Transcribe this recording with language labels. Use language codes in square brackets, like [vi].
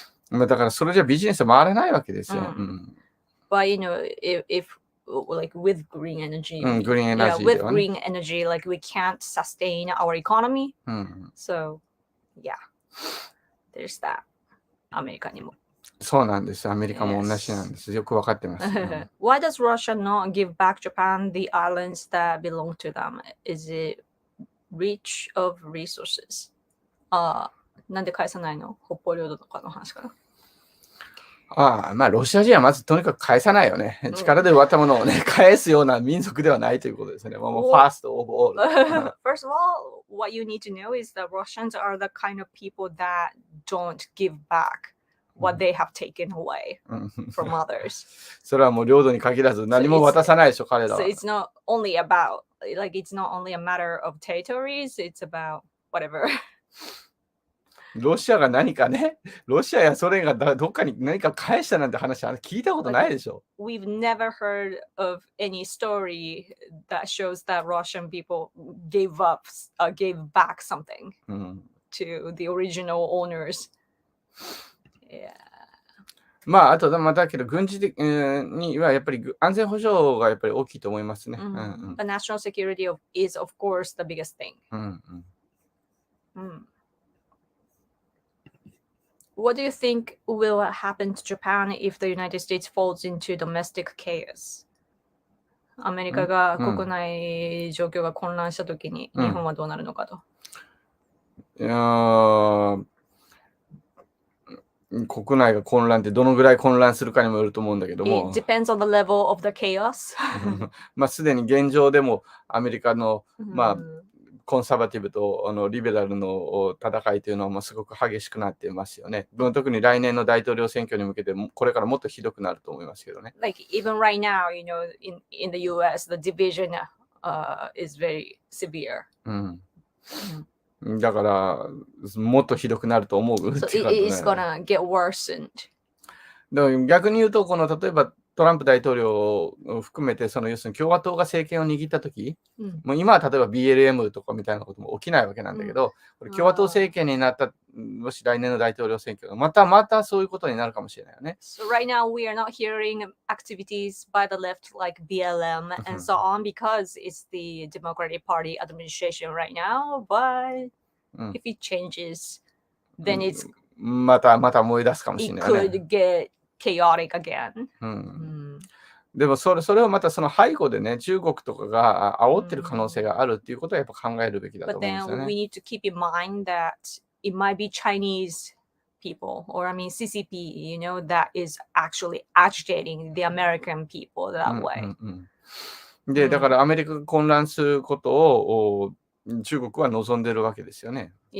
[ja] だからそれじゃビジネス回れないわけですよ。 [en] But if like with green energy, green energy, with green energy, like we can't sustain our economy. So yeah, there's that. [ja] アメリカにも。そうなんです。アメリカも同じなんです。よくわかってます。 [en] Why does Russia not give back Japan the islands that belong to them? Is it reach of resources? [ja] なんで返さないの？北方領土とかの話かな。ロシア人はまずとにかく返さないよね。力で奪ったものをね、返すような民族ではないということですね。 [en] もう first of all. First of all, what you need to know is that Russians are the kind of people that don't give back what they have taken away from others. [ja] それはもう領土に限らず何も渡さないでしょ、彼らは。 [en] So it's not only about, like it's not only a matter of territories, it's about whatever. [ja] ロシアが何かね、ロシアやソ連がどっかに何か返したなんて話は聞いたことないでしょ。 [en] We've never heard of any story that shows that Russian people gave back something to the original owners. Yeah. [ja] あとだけど軍事的にはやっぱり安全保障がやっぱり大きいと思いますね。 [en] But national security is of course the biggest thing. What do you think will happen to Japan if the United States falls into domestic chaos? [ja] アメリカが国内状況が混乱したときに日本はどうなるのかと。国内が混乱ってどのぐらい混乱するかにもよると思うんだけども。 It depends on the level of the chaos. すでに現状でもアメリカのコンサバティブとリベラルの戦いというのはすごく激しくなっていますよね。特に来年の大統領選挙に向けてこれからもっとひどくなると思いますけどね。 [en] Like even right now, in the US, the division is very severe. [ja] だからもっとひどくなると思う。 [en] So it is gonna get worsened. [ja] 逆に言うと、例えばトランプ大統領を含めて、要するに共和党が政権を握ったとき、もう今は例えば BLM とかみたいなことも起きないわけなんだけど、共和党政権になった、もし来年の大統領選挙がまたそういうことになるかもしれないよね。 [en] So right now we are not hearing activities by the left like BLM and so on because it's the Democratic Party administration right now. But if it changes, then it's [ja] また燃え出すかもしれ [en] it [ja] ないね。 [en] could get chaotic again. [ja] でもそれをまたその背後でね、中国とかが煽ってる可能性があるっていうことはやっぱ考えるべきだと思うんですよ [en] then we [ja] ね。 [en] need to keep in mind that it might be Chinese people, or I mean CCP, that is actually agitating the American people that way. [ja] で、だからアメリカが混乱することを中国は望んでるわけですよね。